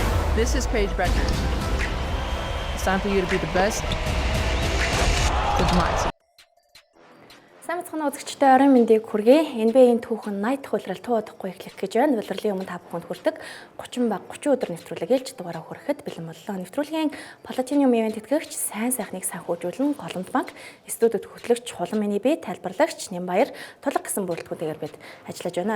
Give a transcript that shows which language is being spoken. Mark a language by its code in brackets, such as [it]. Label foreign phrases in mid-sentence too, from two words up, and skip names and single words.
[en] This is Paige Becker. It's time for you to be the best with the mindset. [mn] Сайн мэцхан үзэгчтэй орон мэндийг хүргэе. NBA-ийн түүхэн 80 дахь улирал туу удахгүй эхлэх гэж байна. Улирлын өмнө та бүхэнд хүрдэг 30 баг 30 өдөр нэвтрүүлэг ээлж дугаараа хүрэхэд бэлэн боллоо. Нэвтрүүлгийн [en] Platinum Event [mn] тэтгэгч сайн сайхныг санхүүжүүлэн Голомт банк, студид хөтлөгч Хулан миний бие тайлбарлагч Нямбаяр тулга гэсэн бүрэлдэхүүнтэйгээр бид ажиллаж байна.